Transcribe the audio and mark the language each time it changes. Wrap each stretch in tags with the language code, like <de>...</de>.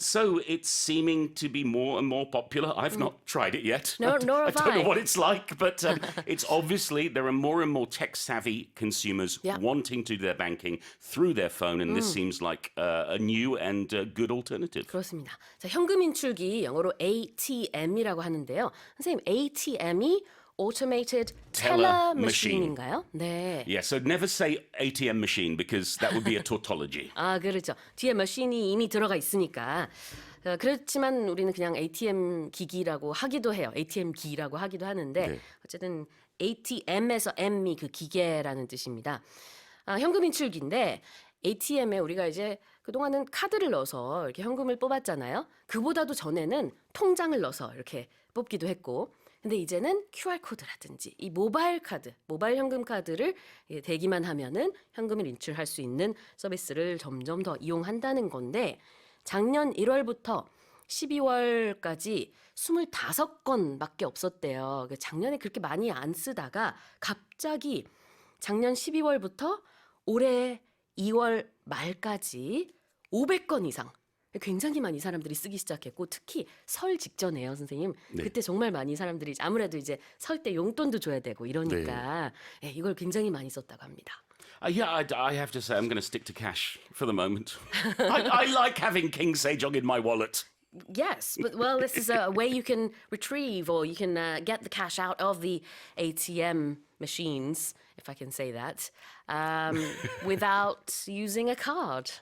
<en>So it's seeming to be more and more popular. I've not tried it yet. Nor have I don't know I. what it's like, but it's obviously there are more and more tech-savvy consumers Yeah. wanting to do their banking through their phone, and this seems like a new and good alternative.</en> <ko>그렇습니다. 자, 현금 인출기 영어로 ATM이라고 하는데요. 선생님, ATM이</ko> <en>Automated Teller Machine</en> <ko>인가요? 네.</ko> <en>Yeah, so never say ATM machine because that would be a tautology.</en> <ko>아, 그렇죠. 뒤에 머신이 이미 들어가 있으니까. 그렇지만 우리는 그냥 ATM 기기라고 하기도 해요. ATM 기라고 하기도 하는데 네. 어쨌든 ATM에서 M이 그 기계라는 뜻입니다. 현금 인출기인데 ATM에 우리가 이제 그동안은 카드를 넣어서 이렇게 현금을 뽑았잖아요. 그보다도 전에는 통장을 넣어서 이렇게 뽑기도 했고, 근데 이제는 QR코드라든지 이 모바일 카드, 모바일 현금 카드를 대기만 하면은 현금을 인출할 수 있는 서비스를 점점 더 이용한다는 건데, 작년 1월부터 12월까지 25건밖에 없었대요. 작년에 그렇게 많이 안 쓰다가 갑자기 작년 12월부터 올해 2월 말까지 500건 이상, 굉장히 많이 사람들이 쓰기 시작했고, 특히 설 직전에요, 선생님. 네. 그때 정말 많이 사람들이 아무래도 이제 설 때 용돈도 줘야 되고 이러니까 예, 이걸 굉장히 많이 썼다고 합니다.</ko> <en>Yeah, I have to say I'm going to stick to cash for the moment. I like having King Sejong in my wallet. Yes, but well, this is a way you can retrieve or you can get the cash out of the ATM machines, if I can say that, without using a card.</en>